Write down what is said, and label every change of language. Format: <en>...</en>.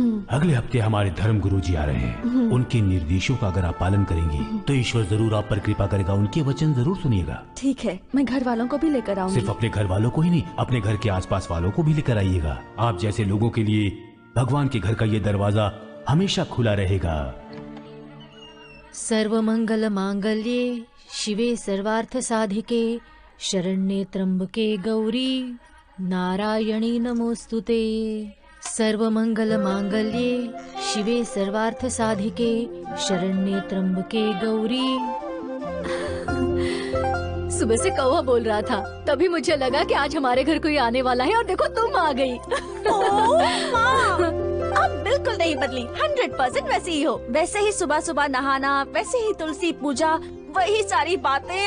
<hi>अगले हफ्ते हमारे धर्म गुरु जी आ रहे हैं। उनके निर्देशों का अगर आप पालन करेंगी तो ईश्वर जरूर आप पर कृपा करेगा। उनके वचन जरूर सुनिएगा। ठीक है, मैं घर वालों को भी लेकर आऊंगी। सिर्फ अपने घर वालों को ही नहीं, अपने घर के आसपास वालों को भी लेकर आइएगा। आप जैसे लोगों के लिए भगवान के घर का ये दरवाजा हमेशा खुला रहेगा।</hi> <sa>सर्वमंगल मांगल्ये शिवे सर्वार्थ साधिके शरण्ये त्र्यंबके गौरी नारायणी नमोस्तुते। सर्वमंगल मांगल्ये शिवे सर्वार्थ साधिके शरण्ये त्र्यंबके गौरी।</sa> <hi>सुबह से कौवा बोल रहा था, तभी मुझे लगा कि आज हमारे घर कोई आने वाला है और देखो तुम आ गई। आप बिल्कुल नहीं बदली, 100% वैसे ही हो। वैसे ही सुबह सुबह नहाना, वैसे ही तुलसी पूजा, वही सारी बातें।</hi>